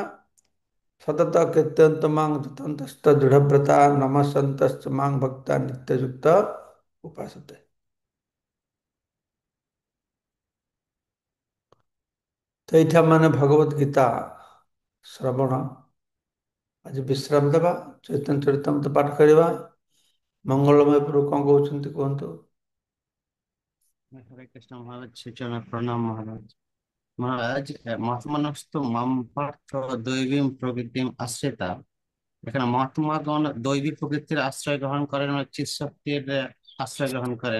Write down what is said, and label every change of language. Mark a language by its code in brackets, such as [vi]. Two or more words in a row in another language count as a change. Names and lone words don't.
[sa] ସତତ କୀର୍ତ୍ତୟନ୍ତ ମାଂ ଯତନ୍ତସ୍ତ ଦୃଢ଼ବ୍ରତା ନମସ୍ସନ୍ତସ୍ତ ମାଂ ଭକ୍ତା ନିତ୍ୟଯୁକ୍ତ ଉପାସତେ। [or] ତ ଏଇଠି ମାନେ ଭଗବତ ଗୀତା ଶ୍ରବଣ ଆଜି ବିଶ୍ରାମ ଦେବା, ଚୈତନ୍ୟ ଚରିତାମୃତ ପାଠ କରିବା। ମଙ୍ଗଳମୟ ପ୍ରଭୁ କଣ କହୁଛନ୍ତି କୁହନ୍ତୁ? [bn] হরে কৃষ্ণ মহারাজ, সূচনা প্রণাম মহারাজ। [sa] মহারাজ, মহাত্মনস্তু মাম পার্থ দৈবীম প্রকৃতিম আশ্রিতা। [bn] এখানে মহাত্মাগণ দৈবী প্রকৃতির আশ্রয় গ্রহণ করেন, মানে চিৎ শক্তির আশ্রয় গ্রহণ করেন।